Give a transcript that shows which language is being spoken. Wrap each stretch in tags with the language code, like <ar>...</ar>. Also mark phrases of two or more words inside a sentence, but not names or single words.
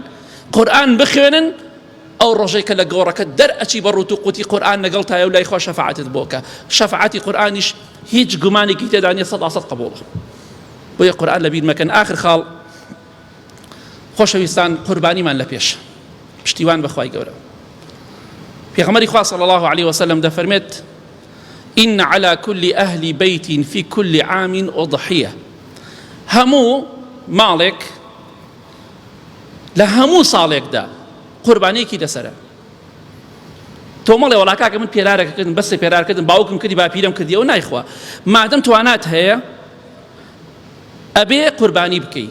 <ckb>قورآن بخوێنن، ئەو ڕۆژەی کە لە گۆڕەکە دەرئەچی بە ڕوت و قوتی قورآن لەگەڵ تایە و لای خوا شەفاعەتت بۆکە. شەفاعەتی قورآنیش هیچ گومانێکی تێدا نیە، 100% قبوڵە. بۆیە قورآن لەبیر مەکەن. ئاخر خاڵ خۆشەویستان، قوربانیمان لە پێش پشتیوان بەخوای گەورە. پێغەمبەری خوا</ckb> <ar>صلی الله عليه وسلم</ar> <ckb>دەفەرمێت</ckb> <ar>إن على كل أهل بيت في كل عام أضحية.</ar> <ckb>هەموو ماڵێک لە هەموو ساڵێکدا قوربانیەکی لەسەرە. تۆ مەڵێ وەڵا کاکە من پێرارەکەکردم، بەسێ پێرارکردم، باوکم کردی، باپیرم کردی، ئەو نایخوا. مادەم توانات هەیە ئەبێ قوربانی بکەی.</ckb>